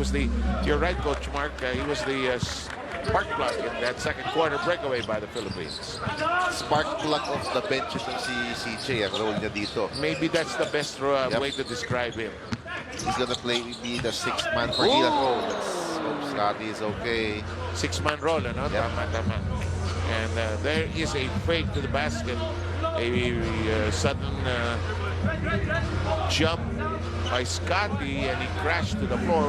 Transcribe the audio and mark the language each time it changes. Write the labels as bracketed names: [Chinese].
[English] He was you're right, Coach Mark, he was the spark plug in that second quarter breakaway by the Philippines. Spark plug of the bench [Filipino] itong si CJ, ang role niya dito. [English] Maybe that's the best way to describe him. He's gonna be the sixth man for Gilas. Oh, Scotty is okay. Six-man roll, ano? Yep. [Filipino] Tama. [English] And there is a fake to the basket. A sudden jump by Scotty, and he crashed to the floor.